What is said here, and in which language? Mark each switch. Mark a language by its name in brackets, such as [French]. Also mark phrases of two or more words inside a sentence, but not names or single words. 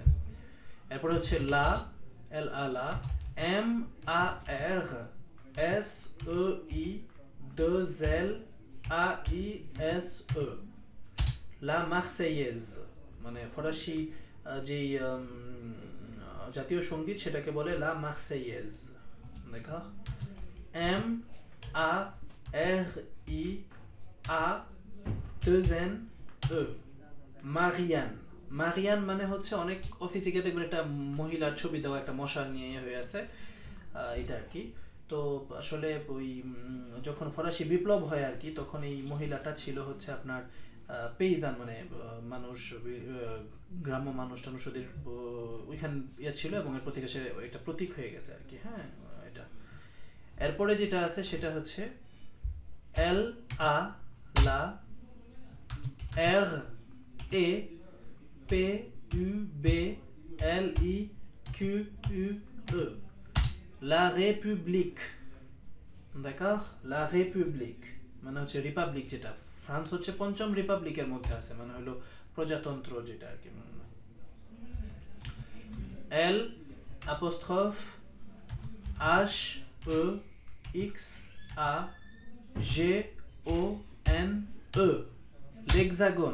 [Bangla] এরপর হচ্ছে লা, এল আ লা, এম আ আর এস ও ই দো জেল আ ই এস ও, লা মার্সেইয়েজ, মানে ফরাসি যে জাতীয় সঙ্গীত সেটাকে বলে লা মার্সেইয়েজ। [French] দেখা, এম আ আর ই আ deux n e, [Bangla] মারিয়ান। মারিয়ান মানে হচ্ছে অনেক অফিসে গিয়ে দেখবেন একটা মহিলার ছবি দেওয়া, একটা মশাল নিয়ে হয়ে আছে, এটা আর কি। তো আসলে ওই যখন ফরাসি বিপ্লব হয় আর কি, তখন এই মহিলাটা ছিল হচ্ছে আপনার পেইজান, মানে মানুষ, গ্রাম্য মানুষ টানুষ ওদের ওইখান ইয়ে ছিল, এবং এর প্রতীকে সে এটা প্রতীক হয়ে গেছে আর কি। হ্যাঁ, এটা। এরপরে যেটা আছে সেটা হচ্ছে এল আ লা R E P U B L I Q U E, la République। d'accord, la République মানে হচ্ছে রিপাবলিক, যেটা ফ্রান্স হচ্ছে পঞ্চম রিপাবলিকের মধ্যে আছে, মানে হলো প্রজাতন্ত্র যেটা আর কি। [French] L apostrophe H E X A G O N E, [Bangla] লেক্সাগন।